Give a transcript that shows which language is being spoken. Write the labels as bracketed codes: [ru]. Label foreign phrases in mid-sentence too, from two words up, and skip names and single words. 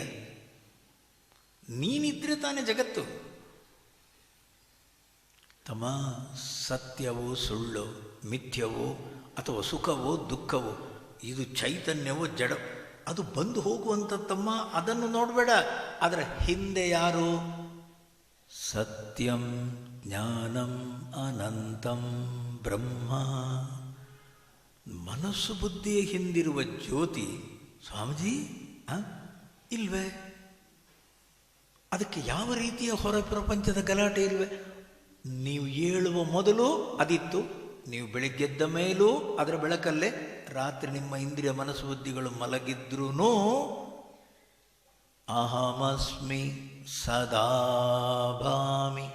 [kn] ನೀನಿದ್ರೆ ತಾನೇ ಜಗತ್ತು. ತಮ್ಮ, ಸತ್ಯವೋ ಸುಳ್ಳು, ಮಿಥ್ಯವೋ ಅಥವಾ ಸುಖವೋ ದುಃಖವೋ, ಇದು ಚೈತನ್ಯವೋ ಜಡ, ಅದು ಬಂದು ಹೋಗುವಂಥದ್ದಮ್ಮ. ಅದನ್ನು ನೋಡಬೇಡ. ಅದರ ಹಿಂದೆ ಯಾರು? [sa] ಸತ್ಯಂ ಜ್ಞಾನಂ ಅನಂತಂ ಬ್ರಹ್ಮ. [kn] ಮನಸ್ಸು ಬುದ್ಧಿಯ ಹಿಂದಿರುವ ಜ್ಯೋತಿ ಸ್ವಾಮೀಜಿ ಇಲ್ವೇ? ಅದಕ್ಕೆ ಯಾವ ರೀತಿಯ ಹೊರ ಪ್ರಪಂಚದ ಗಲಾಟೆ ಇಲ್ವೇ? ನೀವು ಏಳುವ ಮೊದಲು ಅದಿತ್ತು, ನೀವು ಬೆಳಿಗ್ಗೆದ್ದ ಮೇಲೂ ಅದರ ಬೆಳಕಲ್ಲೇ, ರಾತ್ರಿ ನಿಮ್ಮ ಇಂದ್ರಿಯ ಮನಸ್ಸು ಬುದ್ಧಿಗಳು ಮಲಗಿದ್ರೂ [sa] ಅಹಮಸ್ಮಿ ಸದಾಭಾಮಿ.